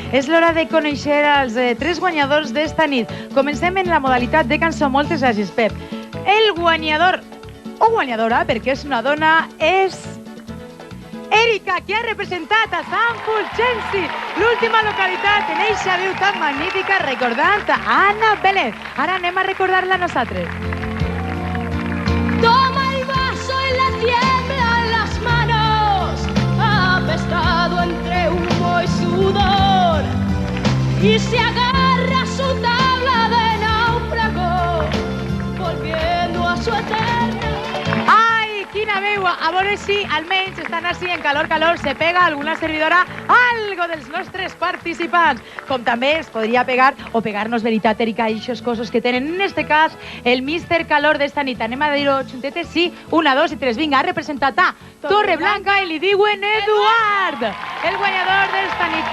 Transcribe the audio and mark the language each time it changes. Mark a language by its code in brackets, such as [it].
[ca] És l'hora de conèixer els 3 guanyadors d'esta nit. Comencem en la modalitat de cançó. Moltes gràcies, Pep. El guanyador, o guanyadora, perquè és una dona, és Erika, que ha representat a Sant Fulgenci, l'última localitat en eixa veu tan magnífica, recordant a Anna Vélez. Ara anem a recordar-la nosaltres. [es] Toma el vaso y le tiemblan las manos, apestado entre humo y sudor, y se agarra a su tabla de náufrago, volviendo a su eterna. [ca] ¡Ay, quina veu veure si almenys estan així en calor, se pega alguna servidora algo dels nostres participants. Com també es podria pegar o pegar-nos veritat, Erika, i aquestes coses que tenen, en este cas, el Mister Calor d'esta nit. Anem a dir-ho juntetes, sí, 1, 2 i 3. Vinga, ha representat a Torreblanca i li diuen Eduard, el guanyador d'esta nit.